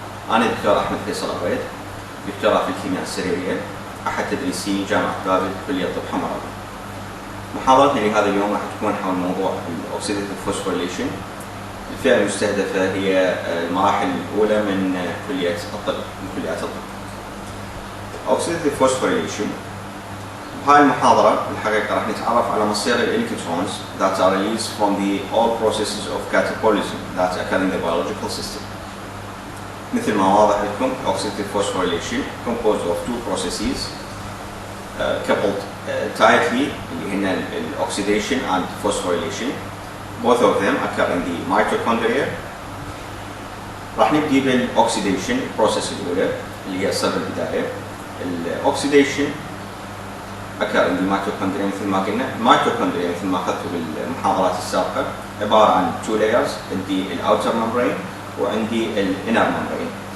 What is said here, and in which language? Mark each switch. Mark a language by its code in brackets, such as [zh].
[ar] أنا الدكتور أحمد فيصل عبيد، دكتوراه في الكيمياء السريرية، أحد تدريسي جامعة بابل كلية طب حمراء. محاضرتنا لهذا اليوم راح تكون حول موضوع Oxidative Phosphorylation. الفئة المستهدفة هي المراحل الأولى من كلية الطب، من كليات الطب. [en] Oxidative Phosphorylation. [ar] بهاي المحاضرة بالحقيقة راح نتعرف على مصير [en] الإلكترونز that are released from the all processes of catabolism that occur in the biological system. [ar] مثل ما واضح لكم [en] Oxidative Phosphorylation composed of two processes coupled tightly [ar] اللي هن [en] oxidation and phosphorylation. Both of them occur in the mitochondria. [ar] راح نبدي بالاوكسيديشن البروسيس الأولى اللي هي صدر البداية. [en] الاوكسيديشن occur in the mitochondria [ar] مثل ما قلنا. الميتوكوندريا مثل ما أخذتوا بالمحاضرات السابقة عبارة عن [en] two layers، [ar] عندي الأوتر membrane وعندي الانر membrane.